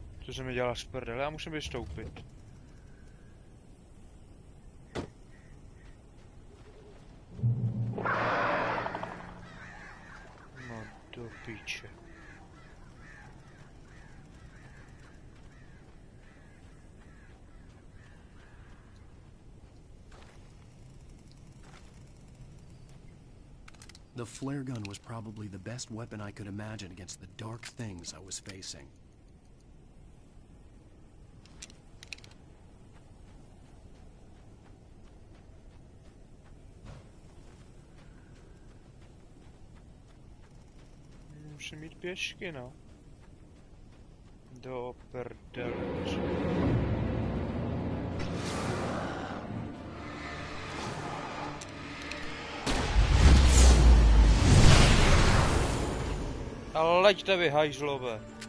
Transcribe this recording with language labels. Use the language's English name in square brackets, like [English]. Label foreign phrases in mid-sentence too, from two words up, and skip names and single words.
[Czech] Co se mi dělá z prdele, já musím vystoupit. No do píče. [English] The flare gun was probably the best weapon I could imagine against the dark things I was facing. [Czech] Musím jít pěšky, no. Do prdele. Ale leďte vy, hajzlové.